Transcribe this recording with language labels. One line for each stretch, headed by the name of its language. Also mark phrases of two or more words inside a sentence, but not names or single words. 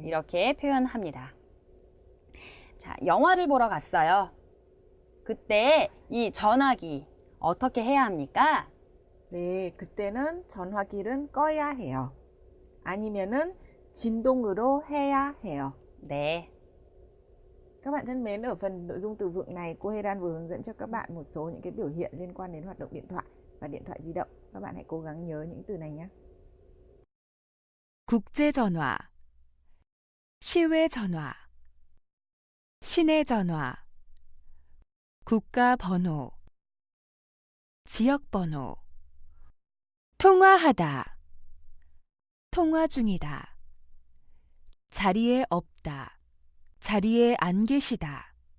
Korean: 이렇게 표현합니다. 자, 영화를 보러 갔어요. 그때 이 전화기 어떻게 해야 합니까? 네, 그때는 전화기를 꺼야 해요. 아니면은 진동으로 해야 해요. 네.
Vietnamese: Các bạn thân mến, ở phần nội dung từ vựng này, cô Hê vừa hướng dẫn cho các bạn một số những cái biểu hiện liên quan đến hoạt động điện thoại và điện thoại di động. Các bạn hãy cố gắng nhớ những từ này nhé.
Korean: 국제전화, 시외전화, 시내전화, 국가번호, 지역번호, 통화하다, 통화 중이다, 자리에 없다, 자리에 안 계시다,